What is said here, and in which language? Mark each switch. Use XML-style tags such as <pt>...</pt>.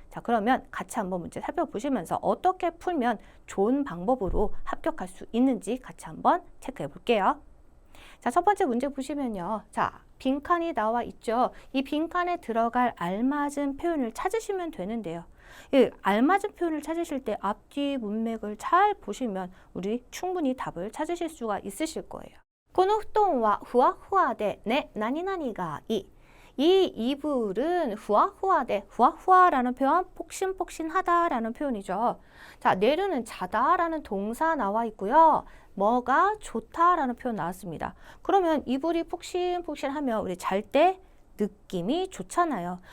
<ko>자, 그러면 같이 한번 문제 살펴보시면서 어떻게 풀면 좋은 방법으로 합격할 수 있는지 같이 한번 체크해 볼게요. 자, 첫 번째 문제 보시면요. 자, 빈칸이 나와 있죠. 이 빈칸에 들어갈 알맞은 표현을 찾으시면 되는데요. 이 알맞은 표현을 찾으실 때 앞뒤 문맥을 잘 보시면 우리 충분히 답을 찾으실 수가 있으실 거예요.</ko> <ja>この布団はふわふわでね、何々がいい.</ja> <ko>이 이불은 후아후아데, 후아후아라는 표현, 폭신폭신하다라는 표현이죠. 자, 내르는 자다라는 동사 나와 있고요. 뭐가 좋다라는 표현 나왔습니다. 그러면 이불이 폭신폭신하면 우리 잘 때 느낌이 좋잖아요.</ko>